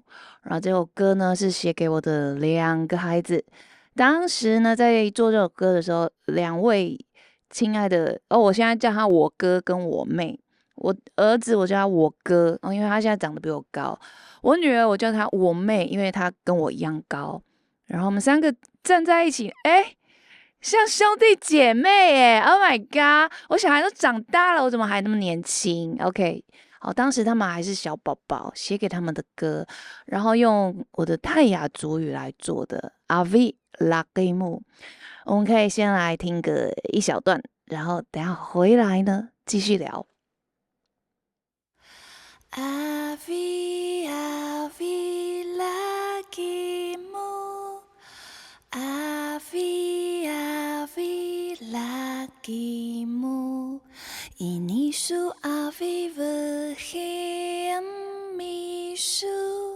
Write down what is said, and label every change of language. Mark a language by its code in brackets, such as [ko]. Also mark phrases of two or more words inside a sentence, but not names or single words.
[zh] 然后这首歌呢是写给我的2个孩子。当时呢在做这首歌的时候，2位亲爱的我现在叫他我哥跟我妹。我儿子我叫他我哥，因为他现在长得比我高。我女儿我叫她我妹，因为她跟我一样高。然后我们三个站在一起，像兄弟姐妹耶 ！ [en] Oh my god！ [zh] 我小孩都长大了，我怎么还那么年轻？OK， 好，当时他们还是小宝宝，写给他们的歌，然后用我的泰雅族语来做的。阿 V 拉给木，我们可以先来听个一小段，然后等下回来呢继续聊。 [tay] Avi, avi lagimu. Avi, avi lagimu. Ini su avi verhem misu.